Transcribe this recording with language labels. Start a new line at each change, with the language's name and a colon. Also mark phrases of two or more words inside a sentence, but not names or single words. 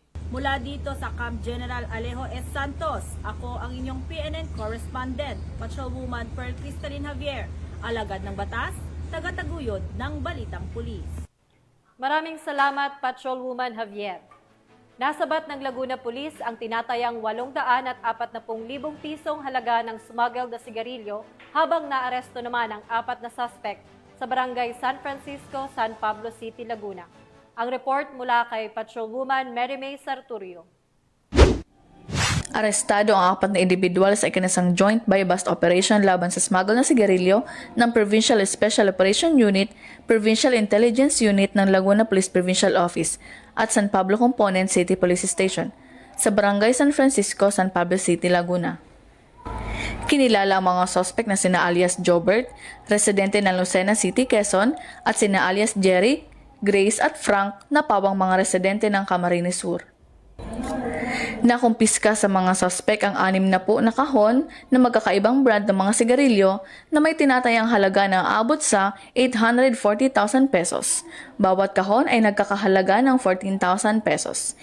Filipino: Mula dito sa Camp General Alejo S. Santos, ako ang inyong PNN correspondent, Patrolwoman Pearl Cristalin Javier, alagad ng batas, tagataguyod ng Balitang Pulis. Maraming salamat, Patrolwoman Javier. Nasabat ng Laguna Police ang tinatayang 840,000 pisong halaga ng smuggled na sigarilyo habang naaresto naman ang 4 na suspect sa barangay San Francisco, San Pablo City, Laguna. Ang report mula kay Patrolwoman Mary May Sarturio. Arestado ang 4 na individual sa ikinasang
English: joint buy-bust operation
Filipino: laban sa smuggle na sigarilyo ng Provincial Special Operation Unit, Provincial Intelligence Unit ng Laguna Police Provincial Office at San Pablo Component City Police Station sa Barangay San Francisco, San Pablo City, Laguna. Kinilala ang mga suspect na sina alias Jobert, residente ng Lucena City, Quezon, at sina alias Jerry, Grace at Frank na pawang mga residente ng Camarines Sur. Nakumpiska sa mga suspect ang 6 na po na kahon na magkakaibang brand ng mga sigarilyo na may tinatayang halaga na aabot sa 840,000 pesos. Bawat kahon ay nagkakahalaga ng 14,000 pesos.